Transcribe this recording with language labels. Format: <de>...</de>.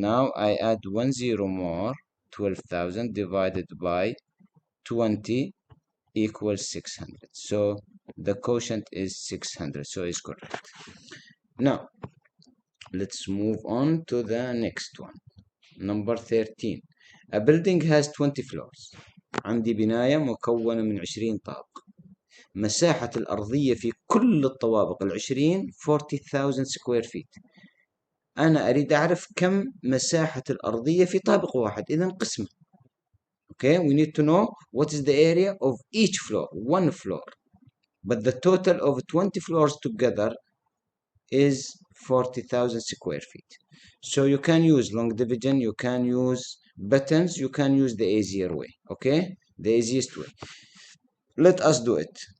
<en>Now I add 1 0 more, 12,000 divided by 20 equals 600. So the quotient is 600, so it's correct. Now let's move on to the next one. Number 13. A building has 20 floors.</en> <ar>عندي بناية مكونة من 20 طابق. مساحة الأرضية في كل الطوابق 40,000 square feet. أنا أريد أعرف كم مساحة الأرضية في طابق واحد. إذن قسمة.</ar> <en>Okay, we need to know what is the area of each floor, one floor. But the total of 20 floors together is 40,000 square feet. So you can use long division, you can use buttons, you can use the easier way, okay? The easiest way. Let us do it.</en>